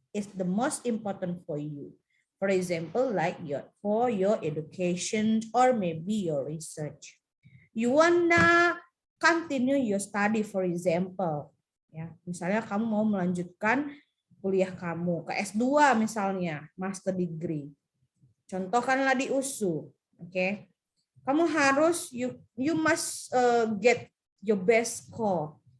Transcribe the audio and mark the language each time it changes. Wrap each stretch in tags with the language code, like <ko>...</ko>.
<en>It's the most important for you. For example, like for your education or maybe your research. You wanna continue your study, for example.</en> <id>Ya, misalnya kamu mau melanjutkan kuliah kamu ke S2 misalnya, master degree. Contohkanlah di USU, oke? Kamu harus</id> <en>you must get your best score.</en>